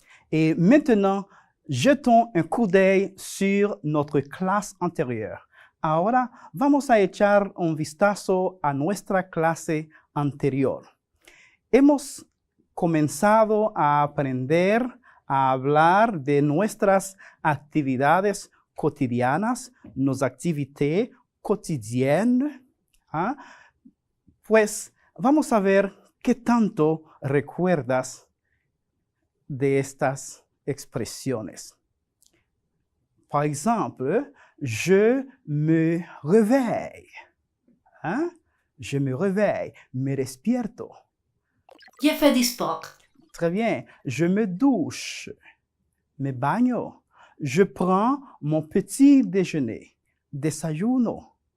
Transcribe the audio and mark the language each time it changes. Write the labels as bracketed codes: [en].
[fr] Et maintenant, jetons un coup d'œil sur notre clase antérieure. [es] Ahora vamos a echar un vistazo a nuestra clase anterior. Hemos comenzado a aprender a hablar de nuestras actividades cotidianas, [fr] nos activités quotidiennes. [es] ¿Ah? Pues vamos a ver qué tanto recuerdas de estas expresiones. [fr] Par exemple, je me réveille. Hein? Je me réveille, [es] me despierto. [fr] Je fais du sport. Très bien. Je me douche, [es] me baño. [fr] Je prends mon petit déjeuner, desayuno.